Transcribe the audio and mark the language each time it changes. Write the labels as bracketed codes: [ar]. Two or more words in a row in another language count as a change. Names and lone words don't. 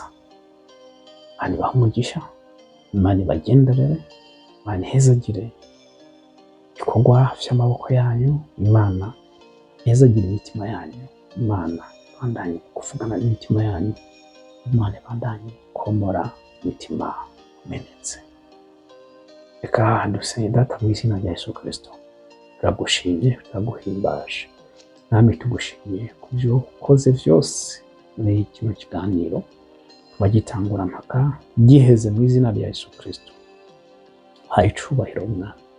[rn] Imana ibahe umugisha, Imana ibagenderere, Imana ihezagire ibikorwa by'amaboko yanyu, Imana ihezagire imitima yanyu, Imana ibandanye kuvugana n'imitima yanyu, Imana ibandanye komora imitima imenetse. Reka dusenge. Data, mu izina rya Yesu Kristo, turagushimye, turaguhimbaje. Nami tugushimiye ku byo ukoze byose muri kino kiganiro, bagitangura mpaka giheze. Mu izina rya Yesu Kristo, haye icubahiro Mwami.